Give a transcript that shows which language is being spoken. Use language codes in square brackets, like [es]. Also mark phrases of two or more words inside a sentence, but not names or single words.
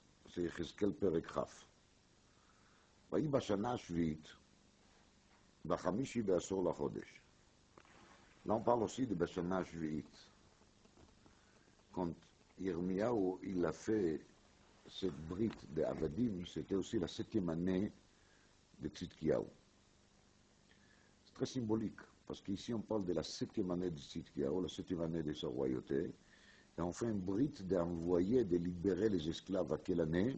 [he] זה יחזקאל פרק כ', ויהי בשנה השביעית, בחמישי בעשור לחודש. [fr] Là, on parle aussi de [he] בשנה השביעית. [fr] Quand Yirmiyahu, il a fait cette brite de Avadim, c'était aussi la 7e année de Tzidkiyahu. C'est très symbolique, parce qu'ici on parle de la 7e année de Tzidkiyahu, la 7e année de sa royauté, et on fait une brite d'envoyer, de libérer les esclaves à quelle année?